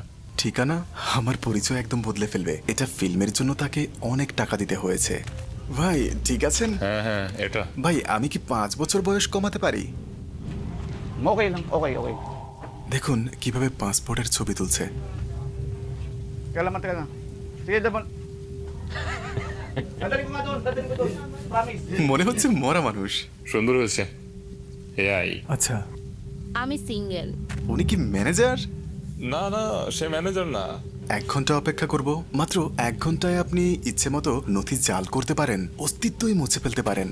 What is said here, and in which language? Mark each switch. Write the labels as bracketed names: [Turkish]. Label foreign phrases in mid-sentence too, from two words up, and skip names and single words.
[Bangla] ঠিকানা? আমার পরিচয় একদম বদলে ফেলবে। এটা ফিল্মের জন্য তাকে অনেক টাকা দিতে হয়েছে। ভাই ঠিক আছেন? হ্যাঁ হ্যাঁ, এটা। ভাই, আমি কি 5 বছর বয়স কমাতে পারি? [Filipino] Okay lang, okay. [Bangla] দেখুন কিভাবে পাসপোর্টের ছবি তুলছে। [Filipino] Teka lang. Sige, dapat. Dadalhin ko nga doon. Promise. [Bangla] মনে হচ্ছে মরা মানুষ। সুন্দর হয়েছে। এআই। আচ্ছা, আমি সিঙ্গেল। উনি কি ম্যানেজার? না না, সে ম্যানেজার না। 1 ঘন্টা অপেক্ষা করব। মাত্র 1 ঘন্টায় আপনি ইচ্ছে মতো নথি জাল করতে পারেন, অস্তিত্বই মুছে ফেলতে পারেন।